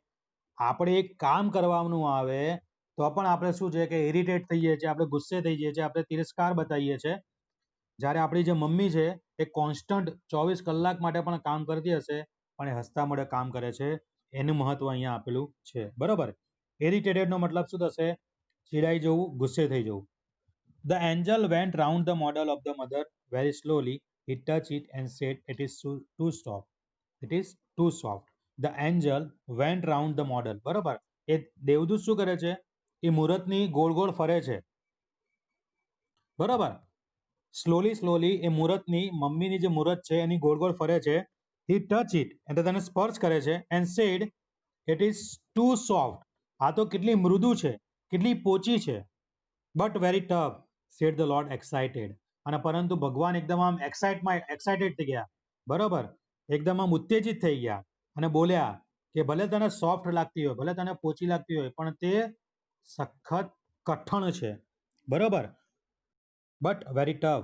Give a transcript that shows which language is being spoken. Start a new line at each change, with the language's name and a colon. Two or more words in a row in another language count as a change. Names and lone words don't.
Gujarati: આપણે એક કામ કરવાનું આવે તો પણ આપણે શું છે કે ઇરિટેટ થઈએ છીએ, આપણે ગુસ્સે થઈ જઈએ છીએ, આપણે તિરસ્કાર બતાવીએ છીએ. જ્યારે આપણી જે મમ્મી છે એ કોન્સ્ટન્ટ 24 કલાક માટે પણ કામ કરતી હશે પણ એ હસતા મોઢે કામ કરે છે, એનું મહત્વ અહીંયા આપેલું છે. બરોબર, ઇરિટેટેડનો મતલબ શું થશે, ચીડાઈ જવું, ગુસ્સે થઈ જવું.
English: The angel went round the model of the mother very slowly. He touched it and said, "It is too soft. It is too soft." The angel went round the model.
Gujarati: બરોબર, એ દેવદૂત શું કરે છે, એ મૂર્તની ગોળ ગોળ ફરે છે. બરોબર,
English: slowly slowly
Gujarati: એ મૂર્તની, મમ્મીની જે મૂર્ત છે એની ગોળ ગોળ ફરે છે.
English: He touched it,
Gujarati: એટલે તેને સ્પર્શ કરે છે.
English: And said, "It is too soft."
Gujarati: આ તો કેટલી મૃદુ છે, કેટલી પોચી છે.
English: But very tough, said the Lord excited.
Gujarati: અને પરંતુ ભગવાન એકદમ આમ એક્સાઇટેડ થઈ ગયા. બરોબર, એકદમ આમ ઉત્તેજિત થઈ ગયા અને બોલ્યા કે ભલે તને સોફ્ટ લાગતી હોય, ભલે તને પોચી લાગતી હોય, પણ તે સખત કઠણ છે.
English: બરોબર, but very tough.